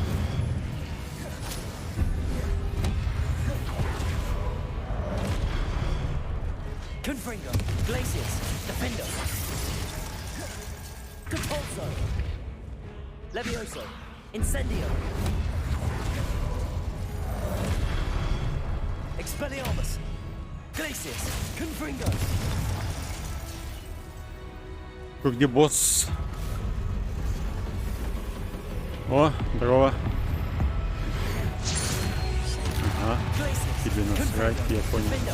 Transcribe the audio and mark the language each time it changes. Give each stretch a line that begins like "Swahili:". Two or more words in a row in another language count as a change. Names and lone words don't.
Russian: Confringo. Glacius. Defendo. Compulso. Levioso. Incendio. Expelliarmus. Glacius. Confringo. Где босс? О, здорово. Ага, тебе насрать, я понял.